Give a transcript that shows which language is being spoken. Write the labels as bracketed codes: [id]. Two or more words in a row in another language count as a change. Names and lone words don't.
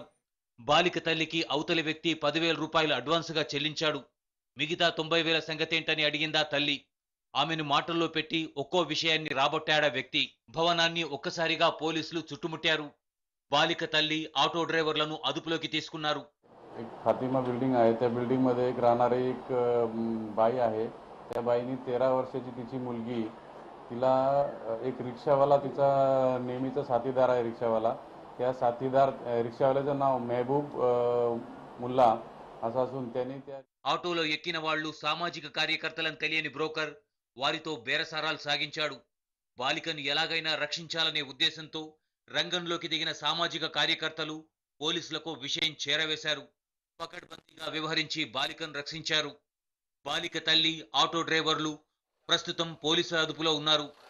[te] బాలిక తల్లికి అవతలి వ్యక్తి 10,000 రూపాయలు అడ్వాన్సుగా చెల్లించాడు. మిగతా 90,000 సంగతేంటని అడిగిందా తల్లి. ఆమెను మాటల్లో పెట్టి ఒక్కో విషయాన్ని రాబట్టాడా వ్యక్తి. భవనాన్ని ఒక్కసారిగా పోలీసులు చుట్టుముట్టారు. బాలిక తల్లి, ఆటో డ్రైవర్లను అదుపులోకి తీసుకున్నారు. [mr] एक फातिमा बिल्डिंग आहे. त्या बिल्डिंगमध्ये एक राहणारी एक बाई आहे. त्या बाईने 13 वर्षाची तिची मुलगी, तिला एक रिक्षावाला, तिचा नेहमीचा साथीदार आहे रिक्षावाला, त्या साथीदार रिक्षावाल्याचं नाव मेहबूब मुल्ला असं असून त्याने त्या [te] ఆటోలో ఎక్కిన వాళ్లు సామాజిక కార్యకర్తలను తెలియని బ్రోకర్ వారితో బేరసారాలు సాగించాడు. బాలికను ఎలాగైనా రక్షించాలనే ఉద్దేశంతో రంగంలోకి దిగిన సామాజిక కార్యకర్తలు పోలీసులకు విషయం చేరవేశారు. పకడ్బందీగా వ్యవహరించి బాలికను రక్షించారు. బాలిక తల్లి, ఆటో డ్రైవర్లు ప్రస్తుతం పోలీసుల అదుపులో ఉన్నారు.